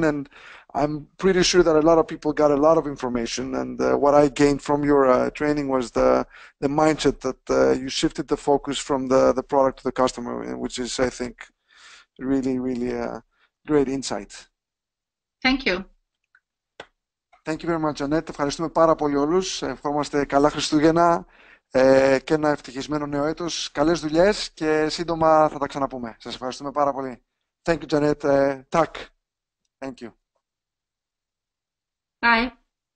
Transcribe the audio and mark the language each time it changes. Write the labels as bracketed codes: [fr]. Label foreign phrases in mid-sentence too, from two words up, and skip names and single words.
[en] And I'm pretty sure that a lot of people got a lot of information. And what I gained from your training was the mindset that you shifted the focus from the product to the customer, which is, I think, really, really a great insight. Thank you. Thank you very much, Annette. [el] Ευχαριστούμε πάρα πολύ όλους. Ευχόμαστε καλά Χριστούγεννα και ένα ευτυχισμένο νέο έτος. Καλές δουλειές και σύντομα θα τα ξαναπούμε. Σας ευχαριστούμε πάρα πολύ. [en] Thank you, Janet. Tak. Thank you. Bye.